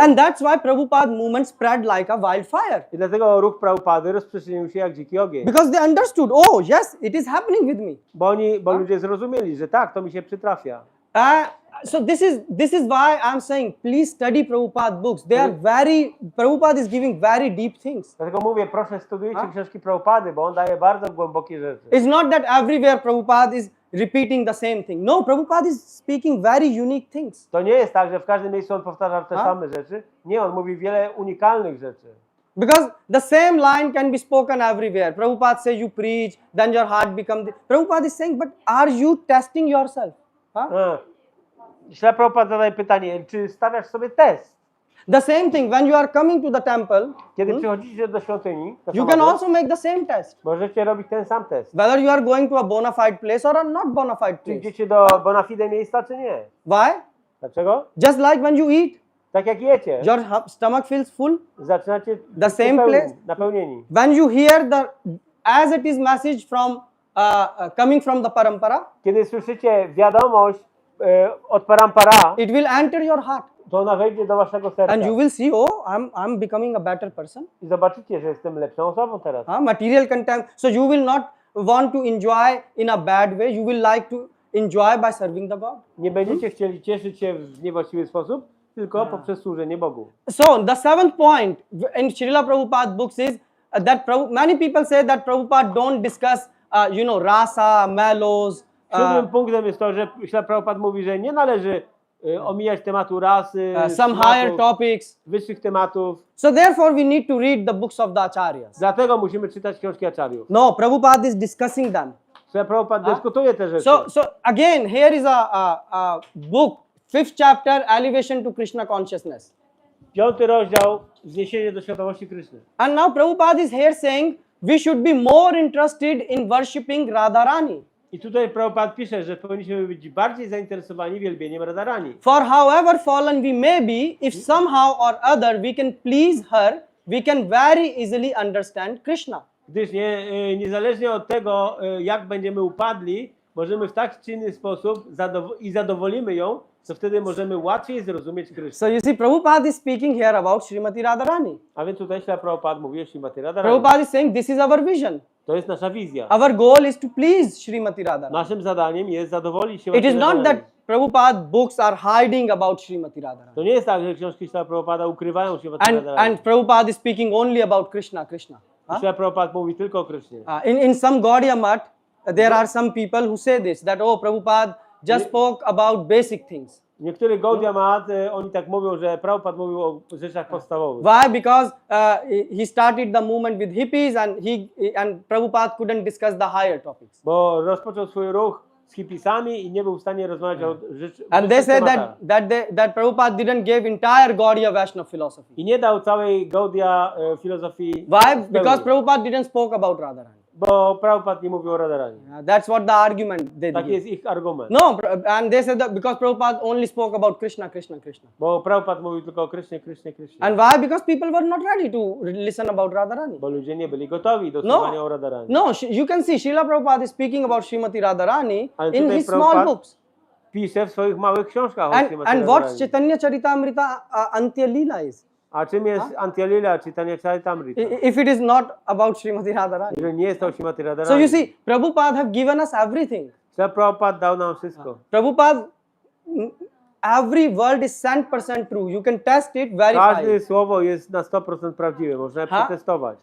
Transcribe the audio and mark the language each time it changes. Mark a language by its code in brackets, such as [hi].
[en] And that's why Prabhupada movement spread like a wildfire. [pl] I dlatego ruch Prabhupady rozprzestrzenił się jak dziki ogień. [en] Because they understood, oh yes, it is happening with me. [pl] Bo ludzie zrozumieli, że tak, to mi się przytrafia. [en] So this is why I'm saying, please study Prabhupada books. They are Prabhupada is giving very deep things. [pl] Dlatego mówię, proszę studiujcie książki Prabhupady, bo on daje bardzo głębokie rzeczy. [en] It's not that everywhere Prabhupada is repeating the same thing. No, Prabhupada is speaking very unique things. [pl] To nie jest tak, że w każdym miejscu on powtarza te A? same rzeczy. Nie, on mówi wiele unikalnych rzeczy. [en] Because the same line can be spoken everywhere. Prabhupada says you preach, then your heart becomes... Prabhupada is saying, but are you testing yourself? Huh? [pl] Śla Prabhupada zadaje pytanie, czy stawiasz sobie test? [en] The same thing, when you are coming to the temple, [pl] Kiedy przychodzicie do świątyni, to [en] you can also make the same test. [pl] możecie robić ten sam test. [en] Whether you are going to a bona fide place or a not bona fide [pl] Czy [en] place. [pl] idziecie do bona fide miejsca, czy nie? [en] Why? [pl] Dlaczego? [en] Just like when you eat, [pl] Tak jak jecie, [en] your stomach feels full. [pl] zaczynacie [en] The same place. [pl] napełnieni. [en] When you hear the as it is message from coming from the parampara, [pl] Kiedy słyszycie wiadomość od parampara, [en] it will enter your heart. [pl] to ona wejdzie do waszego serca. [en] And you will see, oh, I'm becoming a better person. [pl] I zobaczycie, że jestem lepszą osobą teraz. [en] Material content. So you will not want to enjoy in a bad way. You will like to enjoy by serving the God. [pl] Nie będziecie chcieli cieszyć się w niewłaściwy sposób, tylko poprzez służenie Bogu. [en] So the seventh point in Srila Prabhupada books is that many people say that Prabhupada don't discuss, rasa, mellows. [pl] Siódmym punktem jest to, że Śla Prabhupada mówi, że nie należy omijać tematu rasy, [en] Some [pl] smaków, [en] higher topics. [pl] wyższych tematów. [en] So therefore we need to read the books of the acharyas. [pl] Dlatego musimy czytać książki acharyów. [en] No, Prabhupada is discussing them. [pl] Śla Prabhupada dyskutuje te rzeczy. [en] So again, here is a book, 5th chapter, Elevation to Krishna Consciousness. [pl] 5. rozdział, Wzniesienie do świadomości Kryszny. [en] And now Prabhupada is here saying we should be more interested in worshipping Radharani. [pl] I tutaj Prabhupada pisze, że powinniśmy być bardziej zainteresowani wielbieniem Radharani. [en] For however fallen we may be, if somehow or other we can please her, we can very easily understand Krishna. [pl] Gdyż niezależnie od tego, jak będziemy upadli, możemy w tak czy inny sposób zadowolimy ją, to wtedy możemy łatwiej zrozumieć Krysznę. [en] So you see, Prabhupada is speaking here about Srimati Radharani. [pl] A więc tutaj Śla Prabhupada mówi o Srimati Radharani. [en] Prabhupada is saying this is our vision. [pl] To jest nasza wizja. [en] Our goal is to please Srimati Radharani. [pl] Naszym zadaniem jest zadowolić się [en] It is not that Prabhupada books are hiding about Srimati Radharani. [pl] To nie jest tak, że książki Śla Prabhupada ukrywają Srimati Radharani. [en] And Prabhupada is speaking only about Krishna. [pl] Śla Prabhupada mówi tylko o Krysznie. [en] In some Gaudiya Math, there are some people who say this, that Prabhupada just spoke about basic things. [pl] W niektórych Gaudiya Math oni tak mówią, że Prabhupada mówił o rzeczach podstawowych. [en] Why? Because he started the movement with hippies and Prabhupada couldn't discuss the higher topics. [pl] Bo rozpoczął swój ruch z hipisami i nie był w stanie rozmawiać o rzeczach. [en] And they say that Prabhupada didn't give entire Gaudiya Vaishnava philosophy. [pl] I nie dał całej Gaudiya filozofii. [en] Why? Because Prabhupada didn't spoke about Radharani. [pl] Bo Prabhupada nie mówił o Radharani. [en] That's what the argument they [pl] Taki jest ich argument. [en] No, and they said that because Prabhupada only spoke about Krishna. [pl] Bo Prabhupada mówił tylko o Krysznie. [en] And why? Because people were not ready to listen about Radharani. [pl] Bo ludzie nie byli gotowi do słuchania o Radharani. [en] No, you can see Srila Prabhupada is speaking about Srimati Radharani [pl] Ale [en] in [pl] tutaj [en] his small [pl] Prabhupada [en] books. [pl] Pisze w swoich małych książkach o Srimati [en] And what [pl] Radharani. [en] Chaitanya Charitamrita Antya Lila is? [pl] A czym jest Antya-lila, Chaitanya Charitamrita? [en] If it is not about Srimati Radharani. [pl] Jeżeli nie jest to o Srimati [en] So [pl] Radharani. [en] you see, Prabhupada have given us everything. [pl] Prabhupada dał nam wszystko. [en] Prabhupada, every word is 100% true. You can test it, verify [pl] Każde [en] it. [pl] słowo jest na 100% prawdziwe, można je przetestować.